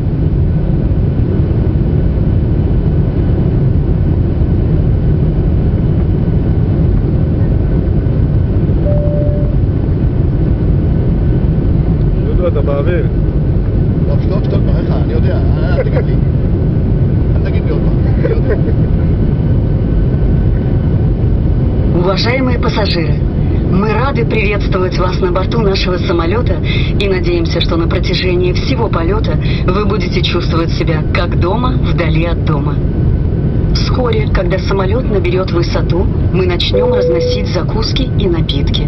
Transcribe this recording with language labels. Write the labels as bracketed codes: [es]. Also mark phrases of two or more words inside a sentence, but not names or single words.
[he] יודו, אתה באוויר. שטוף, מריך, אני יודע, אל תגיד לי. אל תגיד לי עוד פעם, אני יודע. [ru] Уважаемые пассажиры, мы рады приветствовать вас на борту нашего самолета и надеемся, что на протяжении всего полета вы будете чувствовать себя как дома, вдали от дома. Вскоре, когда самолет наберет высоту, мы начнем разносить закуски и напитки.